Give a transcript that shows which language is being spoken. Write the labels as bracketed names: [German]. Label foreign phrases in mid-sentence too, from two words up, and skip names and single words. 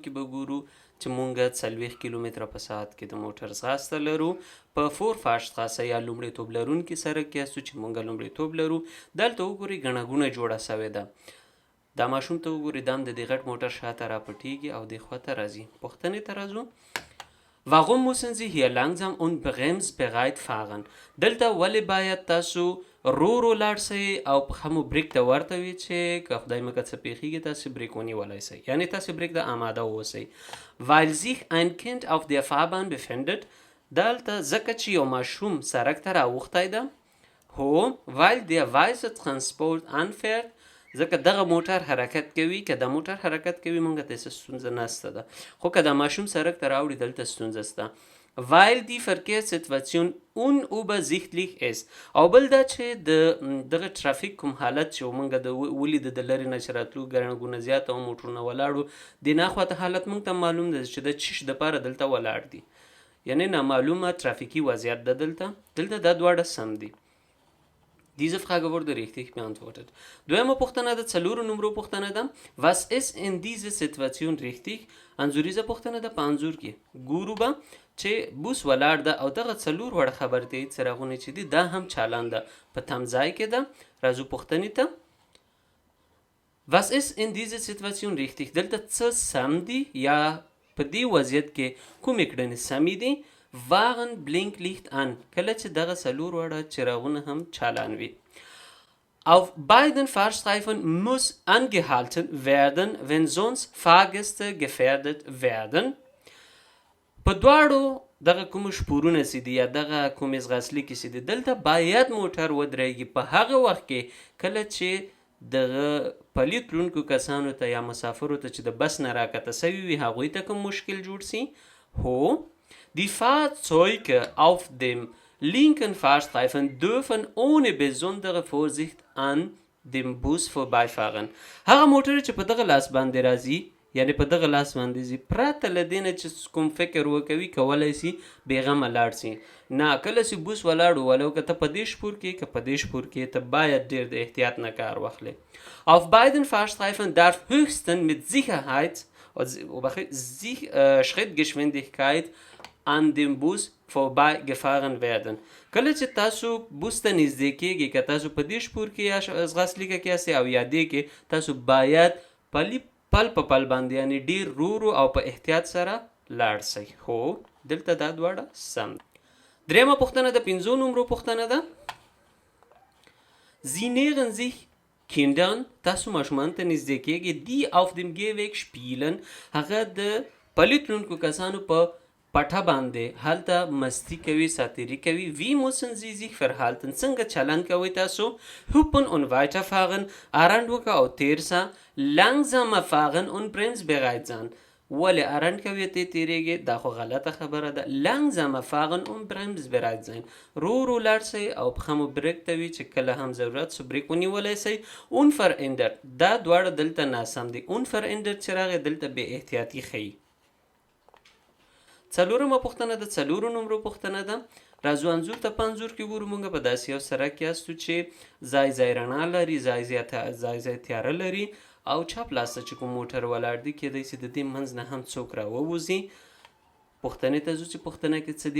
[Pashto] کې به ګورو چې مونږ 40 کیلومتره په ساعت کې د موټر ځغاسته لرو په فورفاشټراسه یا لومړیتوب لرونکي سړک کې یاستو چې مونږ لومړیتوب لرو دلته وګورئ ګڼه ګوڼه جوړه سوې ده دا ماشوم ته وګورئ دا هم د دې غټ موټر شاته راپټېږي او دې خواته راځي پوښتنې ته راځو [German] Warum müssen Sie hier langsam und bremsbereit fahren? [Pashto] دلته ولې باید تاسو رو لاړ سئ او پښه مو بریک ته ورته وي چې که خدای مکړه څه پیښیږي تاسې بریک ونیولی سئ یعنې تاسې بریک ته آماده واوسئ [German] Weil sich ein Kind auf der Fahrbahn befindet [Pashto] دلته ځکه چې یو ماشوم سړک ته راوښتی ده هو [German] weil der weiße Transport anfährt [Pashto] ځکه دغه موټر حرکت کوي که د موټر حرکت کوي مونږ ته څه ستونزه نشته ده خو که د ماشوم سړک ته راوړي دلته ستونزه شته [German] weil die Verkehrssituation unübersichtlich ist [Pashto] او بل دا چې د دغه ټرافیک کوم حالت چې مونږ د ولید د لرې نه چې راتلو ګڼه ګونه زیاته او موټرونه ولاړو د ناخواته حالت مونږ ته معلوم ده چې د چش دپاره دلته ولاړ دي یعنې نامعلومه ټرافیکي وضعیت ده دلته دا دواړه سم دي [German] Diese Frage wurde richtig beantwortet. [Pashto] دویمه پوښتنه د 4 نمبر پوښتنه ده [German] Was ist in dieser Situation richtig? [Pashto] انځوریزه پوښتنه ده په انځور کې ګورو به چې بوس ولاړ ده او دغه 4 وړ خبر دی څراغونه چې دي دا هم چالان ده په تم ځای کې ده راځو پوښتنې ته [German] Was ist in dieser Situation richtig? [Pashto] دلته څه سم دي یا په دې وضعیت کې کومې کړنې سمې دي [German] Waren Blinklicht an [Pashto] کله چې دغه 4 وړه چراغونه هم چالان [German] وي Auf beiden Fahrstreifen muss angehalten werden wenn sonst Fahrgäste gefährdet werden [Pashto] په دواړو دغه کوم شپورونه سي دي یا دغه کوم ځغاسلي کې سي دي دلته باید موټر ودرېږي په هغه وخت کې کله چې دغه پلیت لرونکو کسانو ته یا مسافرو ته چې د بس نه راکته سوي وي هغوی ته کوم مشکل جوړ سي هو [German] Die Fahrzeuge auf dem linken Fahrstreifen dürfen ohne besondere Vorsicht an dem Bus vorbeifahren. [Pashto] هغه موټر چې په دغه لاس باندې راځي یعنی په دغه لاس باندې زی پراته لدینه چې کوم فکر وکوي کولای سي بیغمه لاړ سي نه کله سي بوس ولاړو ولو که ته په دې شپور کې که په دې شپور کې ته باید ډیر د احتیاط نه کار واخلې [German] Auf beiden Fahrstreifen darf höchstens mit Sicherheit Schrittgeschwindigkeit an dem Bus vorbei gefahren werden. [Pashto] کله چې تاسو بوس ته نږدې کېږئ که تاسو په دې شپور کې یا ځغاسلیکه کې یاستئ او یا دې کې تاسو باید پل په پل باندې یعنې ډېر ورو او په احتیاط سره لاړ سئ هو دلته دا دواړه سم درېیمه پوښتنه د 15 نمبر پوښتنه ده [German] Sie nähern sich Kindern [Pashto] تاسو ماشومان ته نږدې کېږئ [German] die auf dem Gehweg spielen [Pashto] هغه د پلیت لرونکو کسانو په پټه باندې هلته مستی کوي ساتیري کوي [German] Wie müssen Sie sich verhalten [Pashto] څنګه چلند کوئ تاسو [German] Hupen und weiterfahren [Pashto] ارنډ وکړه او تیر سه [German] langsamer fahren und bremsbereit sein [Pashto] ولې ارنډ کوي ته تیریږي دا خو غلطه خبره ده [German] langsamer fahren und bremsbereit sein [Pashto] رو لاړ سئ او پښه مو بریک ته وي چې کله هم ضرورت سو بریک ونیولی سئ unverändert دا دواړه دلته ناسم دي unverändert چې راغی دلته بې احتیاطي ښیي څلورمه پوښتنه د 4 نمبر پوښتنه ده راځو انځور ته په انځور کې ګورو مونږ په داسې یو سړک کې یاستو چې ځای رڼا لري ځای تیاره لري او چپ لاس ته چې کوم موټر ولاړ دی کیدای سي د دې منځ نه هم څوک راووځي پوښتنې ته ځو چې پوښتنه کې څه دي